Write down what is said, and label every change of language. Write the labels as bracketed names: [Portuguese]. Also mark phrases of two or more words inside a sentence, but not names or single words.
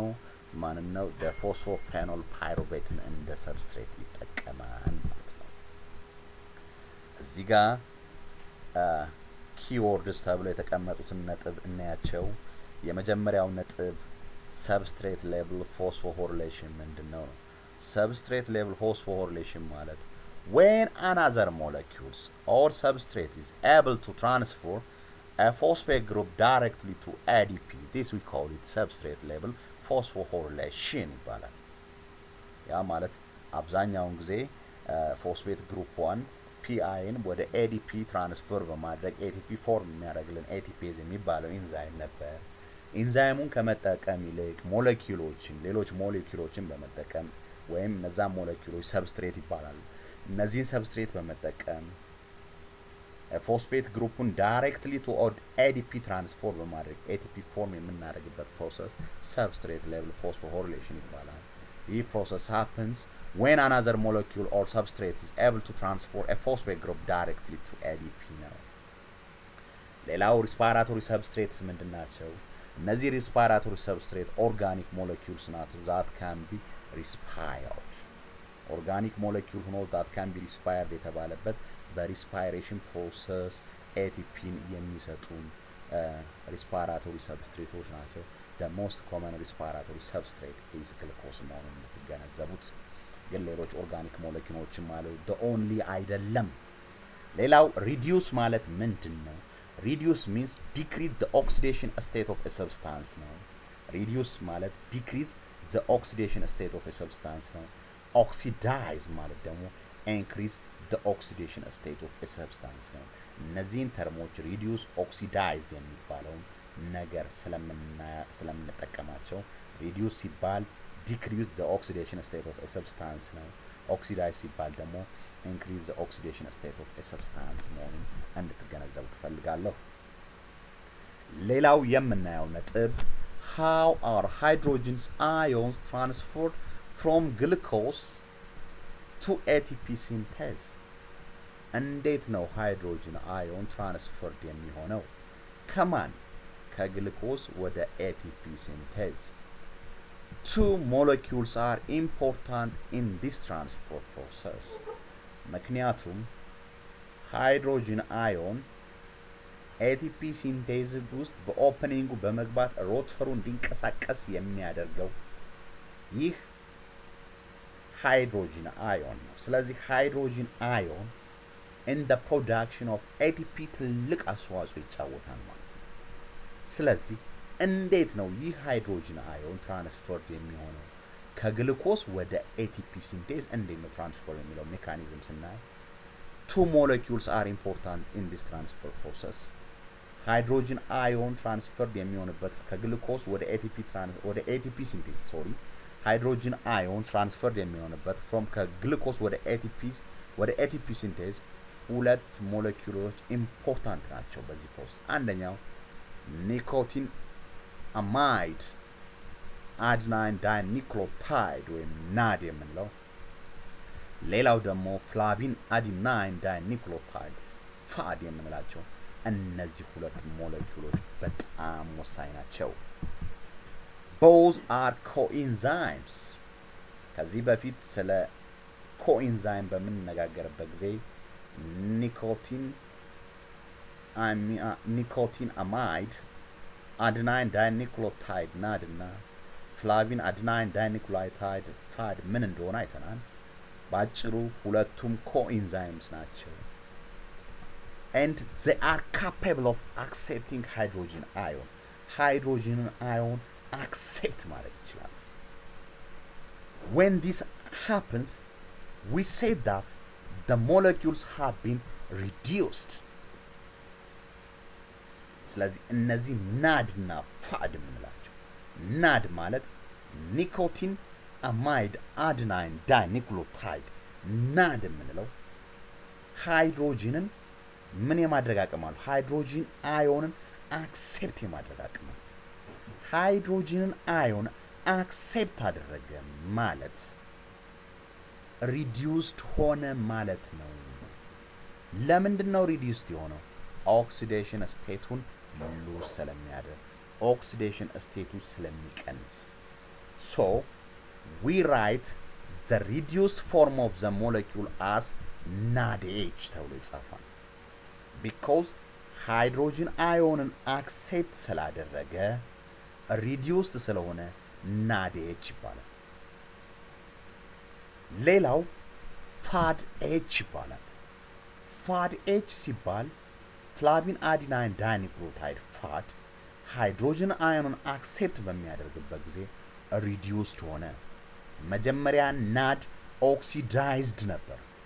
[Amharic] ፎስፎፌኖል ፓይሩቬትን እንደ ሰብስትሬት ይጠቀማል ማለት ነው። እዚህ ጋር ኪወርድስ ተብሎ የተቀመጡትን ነጥብ እናያቸው። የመጀመሪያው ነጥብ [English] substrate level phosphorylation [Amharic] ምንድነው? [English] substrate level phosphorylation ማለት when another molecules or substrate is able to transfer a phosphate group directly to ADP, this we call it substrate level phosphorylation [Amharic] ይባላል። ያ ማለት አብዛኛውን ጊዜ [English] phosphate group [Amharic] 1 ፒአይን ወደ ADP ትራንስፈር በማድረግ ATP ፎርም የሚያደርግልን ATPase የሚባለው ኢንዛይም ነበር። ኢንዛይሙን ከመጠቀም ይልቅ ሌሎች ሞለኪውሎችን በመጠቀም ወይም እነዛ ሞለኪውሎች ሰብስትሬት ይባላሉ። እነዚህን ሰብስትሬት በመጠቀም [English] phosphate group directly to ADP transfer [Amharic] በማድረግ ATP ፎርም የምናደርግበት [English] process substrate level phosphorylation [Amharic] ይባላል። ይህ ፕሮሰስ [English] happens when another molecule or substrate is able to transfer a phosphate group directly to ADP [Amharic] ነው። ሌላው [English] respiratory substrates [Amharic] ምንድናቸው? እነዚህ [English] respiratory substrate organic molecules [Amharic] ናቸው [English] that can be respired። organic molecule [Amharic] ሆኖ [English] that can be respired [Amharic] የተባለበት በሪስፓይሬሽን ፕሮሰስ ATPን የሚሰጡን [English] respiratory substrates [Amharic] ናቸው። [English] the most common respiratory substrate is glucose [Amharic] መሆኑን የምትገነዘቡት። ግን ሌሎች ኦርጋኒክ ሞለኪውሎችም አሉ፣ [English] the only [Amharic] አይደለም። ሌላው reduce ማለት ምንድነው? [English] reduce means decrease the oxidation state of a substance ነው። reduce ማለት decrease the oxidation state of a substance ነው። oxidize ማለት ደግሞ increase the oxidation state of a substance ነው። [Amharic] እነዚህን ተርሞች [English] reduce oxidize [Amharic] የሚባለውን ነገር [English] ስለምንጠቀማቸው reduce ሲባል decrease the oxidation state of a substance ነው። oxidize [Amharic] ሲባል ደግሞ [English] increase the oxidation state of a substance [Amharic] መሆኑን እንድትገነዘቡ ትፈልጋለሁ። ሌላው የምናየው ነጥብ [English] how are hydrogen ions transferred from glucose to ATP synthesis? [Amharic] እንዴት ነው [English] hydrogen ion transferred [Amharic] የሚሆነው? ከማን? ከግሉኮስ ወደ ATP ሲንቴዝ። [English] two molecules are important in this transfer process. [Amharic] ምክንያቱም ሃይድሮጅን አዮን [English] ATP synthase [Amharic] ውስጥ በኦፕኒንጉ በመግባት ሮተሩ እንዲንቀሳቀስ የሚያደርገው ይህ ሃይድሮጅን አዮን ነው። ስለዚህ ሃይድሮጅን አዮን [English] in the production of ATP [Amharic] ትልቅ አስተዋጽኦ ይጫወታል ማለት ነው። ስለዚህ እንዴት ነው ይህ [English] hydrogen ion transferred [Amharic] የሚሆነው ከግሉኮስ ወደ [English] ATP synthase [Amharic] እንዴት ነው ትራንስፈር የሚለው ሜካኒዝም ስናይ [English] two molecules are important in this transfer process. hydrogen ion transferred [Amharic] የሚሆንበት ከግሉኮስ ወደ [English] ATP synthase hydrogen ion transferred [Amharic] የሚሆንበት from ከግሉኮስ ወደ [English] ATP synthase [Amharic] ሁለት ሞለኪውሎች ኢምፖርታንት ናቸው በዚህ ፕሮሰስ። አንደኛው ኒኮቲን አማይድ አድናይን ዳይኒክሎታይድ ወይም ናድ የምንለው፣ ሌላው ደግሞ ፍላቪን አዲናይን ዳይኒክሎታይድ ፋድ የምንላቸው እነዚህ ሁለት ሞለኪውሎች በጣም ወሳኝ ናቸው። [English] both are coenzymes። [Amharic] ከዚህ በፊት ስለ ኮኤንዛይም በምንነጋገርበት ጊዜ ኒኮቲን አማይድ አድናይን ዳይኒክሎታይድ ናድ እና ፍላቪን አድናይን ዳይኒክሎታይድ ፋድ ምን እንደሆነ አይተናል። ባጭሩ ሁለቱም ኮኤንዛይምስ ናቸው። [English] and they are capable of accepting hydrogen ion accept [Amharic] ማድረግ ይችላል። [English] when this happens we say that the molecules have been reduced። [Amharic] ስለዚህ እነዚህ ናድ እና ፋድ የምንላቸው ናድ ማለት ኒኮቲን አማይድ አድናይን ዳይኒክሎታይድ ናድ የምንለው ሃይድሮጅንን ምን የማድረግ አቅም አለው? [English] hydrogen ion accept [Amharic] የማድረግ አቅም አለው። [English] hydrogen ion accept [Amharic] አደረገ ማለት ሪዲዩስድ ሆነ ማለት ነው። ለምንድን ነው ሪዲዩስድ የሆነው? [English] oxidation state lose [Amharic] ስለሚያደርግ፣ ኦክሲዴሽን ስቴቱ ስለሚቀንስ። [English] so we write the reduced form of the molecule as NADH [Amharic] ተብሎ ይጻፋል። because [English] hydrogen ion accept [Amharic] ስላደረገ ሪዲዩስድ ስለሆነ NADH ይባላል። ሌላው ፋድ ኤች ይባላል። ፋድ ኤች ሲባል ፍላቪን አዲናይን ዳይኒክሎታይድ ፋድ [English] hydrogen ion accept [Amharic] በሚያደርግበት ጊዜ ሪዲዩስድ ሆነ። መጀመሪያ ናድ ኦክሲዳይዝድ ነበር፣